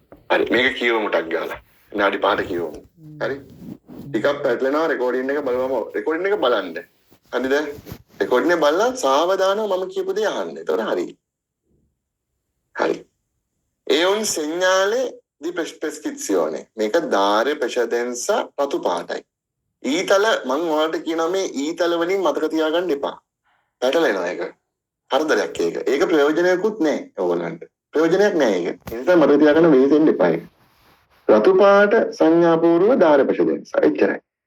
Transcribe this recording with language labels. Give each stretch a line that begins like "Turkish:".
Sinhala: හරි මේක කියවමු ටක් ගාලා. විනාඩි 5ට කියවමු. හරි. ටිකක් පැටලෙනවා රෙකෝඩින් එක බලවම. රෙකෝඩින් එක බලන්න. හරිද? රෙකෝඩින් එක බලලා සාවධානව මම කියපු දේ අහන්න. ඒතකොට හරි. හරි.
Italian: È un segnale di prescrizione.
Sinhala: මේක ධාර්ය ප්‍රතිදේශ රතු පාටයි. ඊතල මම ඔයාලට කියනවා මේ ඊතල වලින් මතක තියාගන්න එපා. පැටලෙනවා ඒක. හරිදලක් ඒක. ඒක ප්‍රයෝජනයක්වත් නැහැ ඕගොල්ලන්ට. ප්‍රයෝජනයක් නැහැ ඒක. ඒ නිසා මතක තියාගන්න වෙහෙසෙන්න එපා ඒක. රතු පාට සංඥාපූර්ව ධාර්ය ප්‍රතිදේශ. එච්චරයි.